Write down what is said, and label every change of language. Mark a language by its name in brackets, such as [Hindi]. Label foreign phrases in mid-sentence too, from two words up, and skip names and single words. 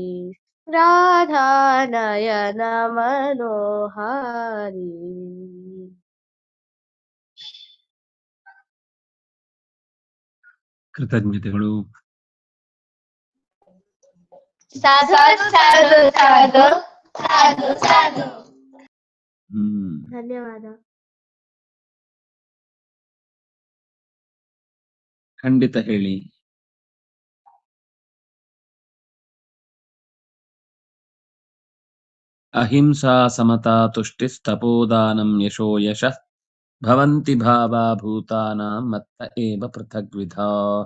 [Sanskrit] ರಾಧಾನಯನ ಮನೋಹಾರಿ. [Kannada] ಕೃತಜ್ಞತೆಗಳು. [Sanskrit] ಸಾಧು ಸಾಧು ಸಾಧು ಸಾಧು ಸಾಧು. [Kannada] ಧನ್ಯವಾದ. ಖಂಡಿತ ಹೇಳಿ. [Sanskrit] ಅಹಿಂಸಾ ಸಮತಾ ತುಷ್ಟಿಸ್ತಪೋದಾನಂ ಯಶೋ ಯಶಃ ಭವಂತಿ ಭಾವಾ ಭೂತಾನಾಂ ಮತ್ತ ಏವ ಪೃಥಗ್ವಿಧಾಃ.